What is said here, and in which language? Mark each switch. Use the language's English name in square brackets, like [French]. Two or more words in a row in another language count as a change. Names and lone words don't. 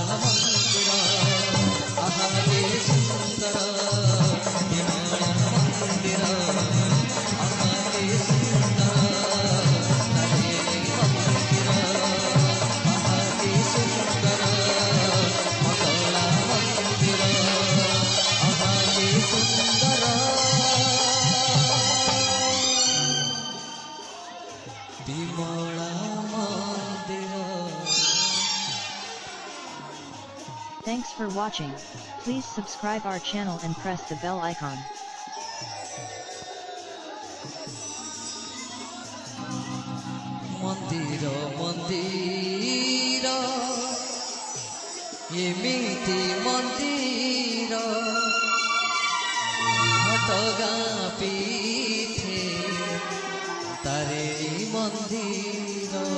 [Odia] ମନ୍ଦିର ଆହା କି ସୁନ୍ଦର ବିମଳା ମନ୍ଦିର ଆହା କି ସୁନ୍ଦର ତାରିଣୀ ମନ୍ଦିର ଆହା କି ସୁନ୍ଦର ମଙ୍ଗଳା ମନ୍ଦିର ଆହା କି ସୁନ୍ଦର ବିମଳା ମନ୍ଦିର। [English] Thanks for watching. Please subscribe our channel and press the bell icon. [Odia] ମନ୍ଦିର ମନ୍ଦିର ଏମିତି ମନ୍ଦିର ଘଟଗାଁ ପିଠେ ତାରିଣୀ ମନ୍ଦିର